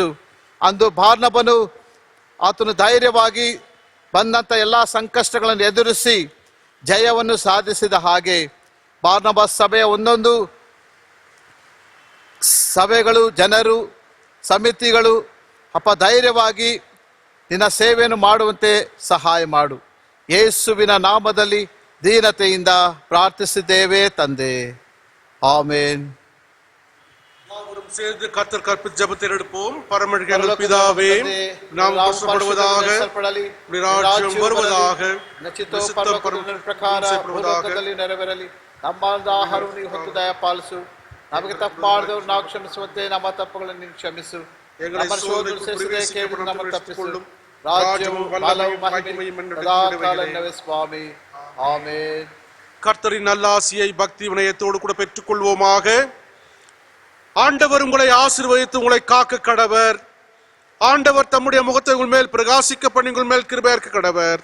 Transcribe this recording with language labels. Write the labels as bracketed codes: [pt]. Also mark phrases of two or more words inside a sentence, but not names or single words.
[kn] ಅಂದು ಬಾರ್ನಬನು ಆತನು ಧೈರ್ಯವಾಗಿ ಬಂದಂಥ ಎಲ್ಲ ಸಂಕಷ್ಟಗಳನ್ನು ಎದುರಿಸಿ ಜಯವನ್ನು ಸಾಧಿಸಿದ ಹಾಗೆ ಬಾರ್ನಬಾಸ್ ಸಭೆಯ ಒಂದೊಂದು ಸಭೆಗಳು, ಜನರು, ಸಮಿತಿಗಳು ಧೈರ್ಯವಾಗಿ ನಿನ್ನ ಸೇವೆಯನ್ನು ಮಾಡುವಂತೆ ಸಹಾಯ ಮಾಡು. ಯೇಸುವಿನ ನಾಮದಲ್ಲಿ ದೀನತೆಯಿಂದ ಪ್ರಾರ್ಥಿಸಿದ್ದೇವೆ ತಂದೆ, ಆಮೇನ್. [ta] யாவரும் சேர்ந்து கர்த்தர் கற்பித்த ஜெபத்தை எடுப்போம். பரமழைக்கு எங்கள் பிதாவே, நாம் பரிசுத்தப்படுவதாக, உம்முடைய ராஜ்யம் வருவதாக, சித்தம் [kn] ಭೂಲೋಕದಲ್ಲಿ ನೆರವೇರಲಿ. ನಮ್ಮ ಆಹಾರವನ್ನು ನೀವು ಹೊತ್ತು ದಯಪಾಲಿಸು. ನಮಗೆ ತಪ್ಪು ಮಾಡಿದವರು ನಾವು ಕ್ಷಮಿಸುವಂತೆ ನಮ್ಮ ತಪ್ಪುಗಳನ್ನು ನೀನು ಕ್ಷಮಿಸು. ನಮ್ಮ ಶೋಧನೆಗೆ ನಮ್ಮ ತಪ್ಪಿಸಿಕೊಳ್ಳು. [ta] ராஜ்யமும் பலமும் மகிமையும் சதாகாலமே சுவாமி. ஆமென். கர்த்தரின் நல்லாசியை பக்தி வினயத்தோடு கூட பெற்றுக் கொள்வோமாக. ஆண்டவர் உங்களை ஆசீர்வதித்து உங்களை காக்க கடவர். ஆண்டவர் தம்முடைய முகத்தை உங்கள் மேல் பிரகாசிக்க பண்ணி உங்கள் மேல் கிருபையாக்க கடவர்.